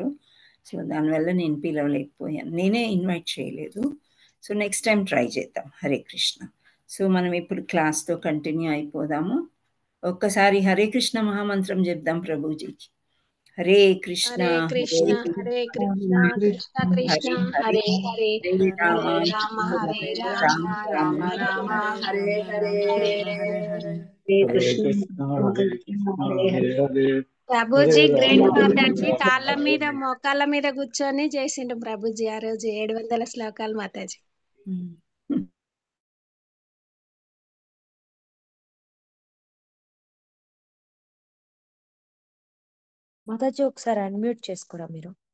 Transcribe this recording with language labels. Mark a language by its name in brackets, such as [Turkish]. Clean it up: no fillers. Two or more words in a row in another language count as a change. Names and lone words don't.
[Telugu] సో దానివల్ల నేను పిలవలేకపోయాను, నేనే ఇన్వైట్ చేయలేదు. సో [English] next time try [Telugu] చేద్దాం. హరే కృష్ణ. సో మనం ఇప్పుడు క్లాస్తో కంటిన్యూ అయిపోదాము. ఒక్కసారి హరే కృష్ణ మహామంత్రం చెప్దాం ప్రభుజీకి. హరే కృష్ణ హరే కృష్ణ హరే కృష్ణ కృష్ణ కృష్ణ హరే హరే హరే రామ హరే రామ హరే రామ రామ రామ హరే హరే హరే కృష్ణ హరే హరే ప్రభుజీ గ్రేట్ మాతాజీ కాళ్ళ మీద మోకాళ్ళ మీద కూర్చొని చేసిండు ప్రభుజీ ఆ రోజు 700 శ్లోకాలు మాతాజీ. మాతాజీ ఒకసారి అన్మ్యూట్ చేసుకోరా మీరు.